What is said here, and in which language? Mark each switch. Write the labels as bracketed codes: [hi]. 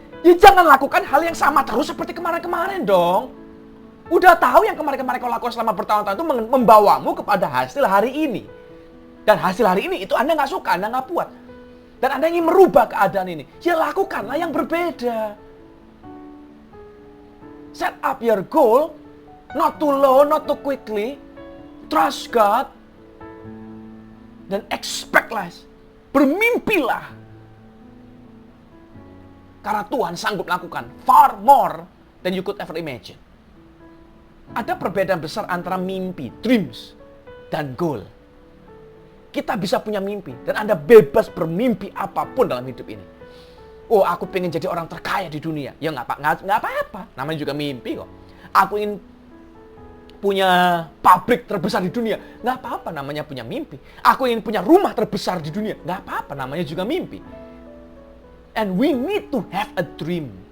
[id] Ya jangan lakukan hal yang sama terus seperti kemarin-kemarin dong. Udah tahu yang kemarin-kemarin kau lakukan selama bertahun-tahun itu membawamu kepada hasil hari ini. Dan hasil hari ini itu Anda nggak suka, Anda nggak puas. Dan Anda ingin merubah keadaan ini. Ya lakukanlah yang berbeda. [en] Set up your goal. Not too low, not too quickly. Trust God. Dan expect less. [id] Bermimpilah. Karena Tuhan sanggup lakukan [en] far more than you could ever imagine. [id] Ada perbedaan besar antara mimpi, dreams, dan goal. Kita bisa punya mimpi. Dan Anda bebas bermimpi apapun dalam hidup ini. Oh, aku pengen jadi orang terkaya di dunia. Ya nggak apa-apa. Namanya juga mimpi kok. Aku ingin punya pabrik terbesar di dunia. Nggak apa-apa, namanya punya mimpi. Aku ingin punya rumah terbesar di dunia. Nggak apa-apa, namanya juga mimpi. [en] And we need to have a dream.